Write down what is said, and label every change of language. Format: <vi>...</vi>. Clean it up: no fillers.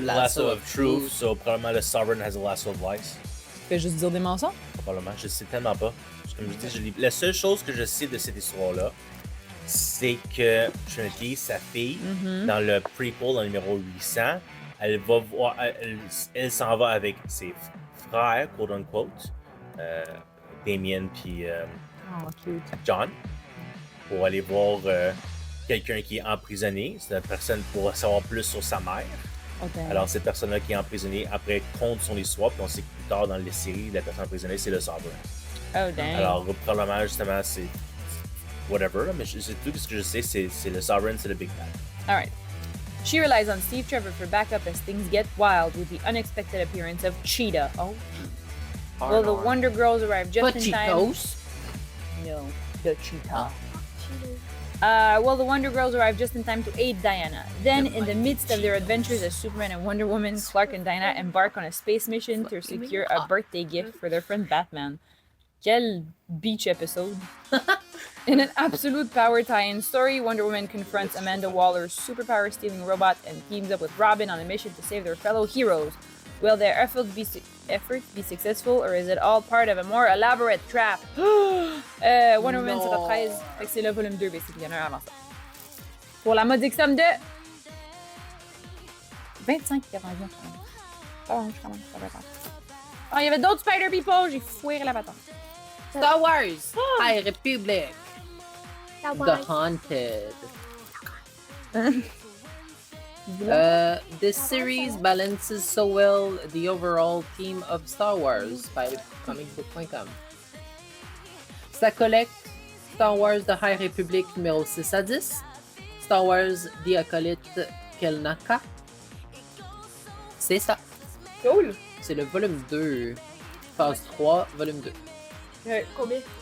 <en>lasso of truth, so</en> <fr>probablement le</fr> <en>Sovereign has a lasso of lies.</en> <fr>Tu fais juste dire des mensonges? Probablement, je sais tellement pas. Comme je dis, la seule chose que je sais de cette histoire-là, c'est que Trinity, sa fille, dans le prequel, dans le numéro 800, elle va voir, elle s'en va avec ses frères,</fr> <en>quote unquote,</en> <fr>Damien puis</fr> <en>Oh, cute.</en> <fr>John, pour aller voir quelqu'un qui est emprisonné. C'est la personne pour savoir plus sur sa mère.</fr> <en>Okay.</en> <fr>Alors, cette personne-là qui est emprisonnée, après, compte son histoire, puis on sait que plus tard dans les séries, la personne emprisonnée, c'est le Sovereign.</fr> <en>Oh dang.</en> <fr>Alors, probablement, justement, c'est</fr> <en>whatever,</en> <fr>là, mais c'est tout ce que je sais, c'est le Sovereign, c'est le Big Bad.</fr> <en>Alright. She relies on Steve Trevor for backup as things get wild with the unexpected appearance of Cheetah. Oh. Well, the Wonder Girls arrive just in time. Cheetos. No, the cheetah. Well, the Wonder Girls arrive just in time to aid Diana. Then, in the midst of their adventures as Superman and Wonder Woman, Clark and Diana embark on a space mission to secure a birthday gift for their friend Batman.</en> <fr>Quel</fr> <en>beach episode. In an absolute power tie-in story, Wonder Woman confronts Amanda Waller's superpower-stealing robot and teams up with Robin on a mission to save their fellow heroes. Will their efforts be successful, or is it all part of a more elaborate trap?</en> <fr>Wonder Woman 713, fait que c'est le volume 2,</fr> <en>basically,</en> <fr>il y en a un avant ça. Pour la modique somme de 25,99. Ah, je commence, ça va être. Ah, il y avait d'autres Spider People, j'ai foiré la patente.</fr> <en>Star Wars, High Republic, The Haunted. This series balances so well the overall theme of Star Wars by comicbook.com.</en> <fr>Ça collecte Star Wars The High Republic numéro 6 à 10, Star Wars The Acolyte Kelnaka. C'est ça.</fr> <en>Cool.</en> <fr>C'est le volume 2, phase 3, volume 2. Combien?</fr>